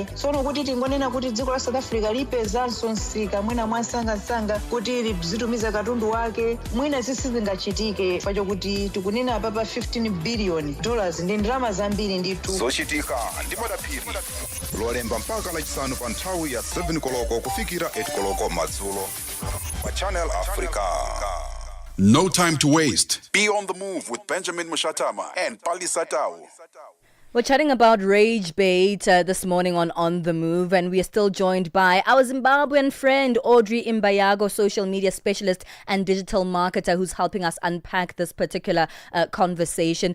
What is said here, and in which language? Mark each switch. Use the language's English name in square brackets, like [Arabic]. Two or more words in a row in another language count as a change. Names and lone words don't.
[Nyanja] Tsono kuti tingonena kuti dziko la South Africa lipezanso nsika mwina mwasangasanga kuti lizitumiza katundu wake, mwina sizingachitike pacho kuti tikunena apapa $15 billion ndi ndalama zambiri ndithu. Zochitika ndi madaphiri lolemba mpaka lachisanu pa nthawi ya 7 koloko kufikira 8 koloko madzulo pa Channel Africa. [English] No time to waste. Be on the move with Benjamin Moshatama and Palesa. We're chatting about rage bait this morning on The Move, and we are still joined by our Zimbabwean friend, Audrey Imbayago, social media specialist and digital marketer, who's helping us unpack this particular conversation.